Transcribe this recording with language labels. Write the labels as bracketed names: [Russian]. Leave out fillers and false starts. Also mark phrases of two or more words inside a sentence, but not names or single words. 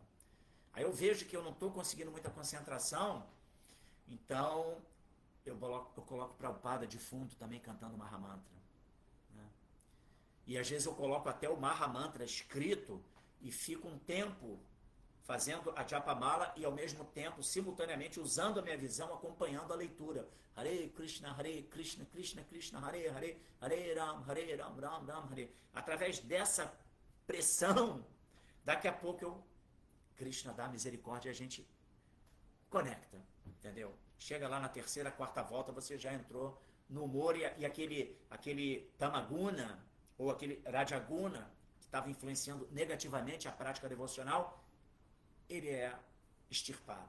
[Portuguese] Aí eu vejo que eu não estou conseguindo muita concentração, então eu coloco Prabhupada de fundo também cantando Mahamantra. E às vezes eu coloco até o Mahamantra escrito e fico um tempo fazendo a Japamala e ao mesmo tempo, simultaneamente, usando a minha visão, acompanhando a leitura. [Sanskrit] Hare Krishna, Krishna Krishna, Hare Hare, Hare Ram, Ram Ram, Hare. [Portuguese] Através dessa pressão, daqui a pouco Krishna dá misericórdia e a gente conecta, entendeu? Chega lá na terceira, quarta volta, você já entrou no humor e aquele tamaguna, ou aquele rajaguna, que estava influenciando negativamente a prática devocional, ele é extirpado.